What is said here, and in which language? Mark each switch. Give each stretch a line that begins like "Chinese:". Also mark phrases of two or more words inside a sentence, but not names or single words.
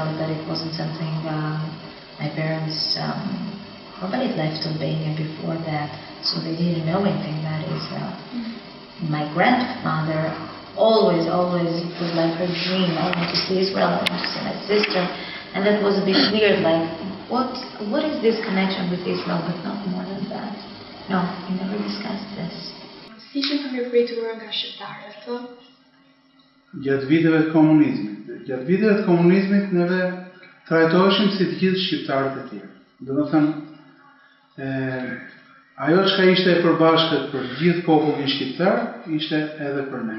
English: But it wasn't something my parents, nobody left Albania before that, so they didn't know anything about Israel. My grandmother always, it was like her dream. I want to see Israel, I want to see my sister. And that was a bit weird, like, what is this connection with Israel, but not more than that. No, we never discussed this.
Albanian: Si që të mirëpritur nga shqiptarët, Gjatë viteve të komunizmit, neve trajtoheshim si të gjithë shqiptarët e tjerë. Do të thënë, ajo çka ishte e përbashkët për gjithë popullin shqiptar, ishte edhe për ne.